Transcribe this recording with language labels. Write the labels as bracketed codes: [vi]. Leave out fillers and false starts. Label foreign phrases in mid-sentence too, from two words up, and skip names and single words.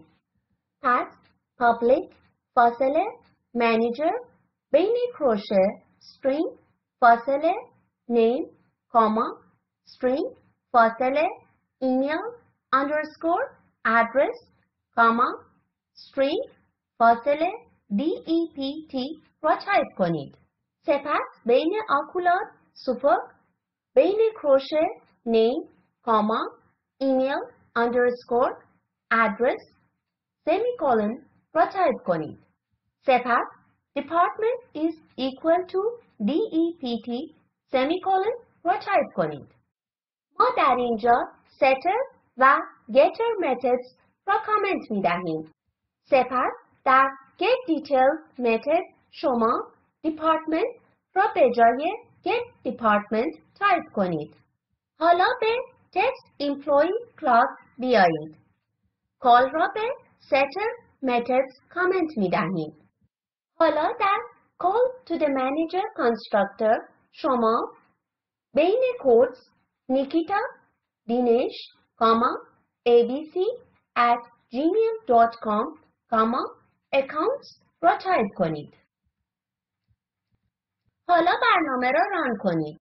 [fa] پس public فاصله manager بین کروشه string فاصله [en] name string [fa] فاصله [en] email underscore address string [fa] فاصله dept را تایپ کنید. سپس بین آکولار سوپر بین کروشه [en] name email underscore address semicolon [fa] را تایپ کنید. سپس [en] department is equal to dept semicolon [fa] را تایپ کنید. ما در اینجا setter و [en] getter methods [fa] را کامنت می دهیم. سپس در [en] get details [fa] متد شما department را به جای [en] get department [fa] تایپ کنید. حالا به [en] text employee class [fa] بیایید. call را به [en] setter methods [fa] کامنت می دهیم. حالا در [en] call to the manager constructor [fa] شما بین quotes نیکیتا دینش abc@gmail.com accounts را تایپ کنید. حالا برنامه را ران کنید.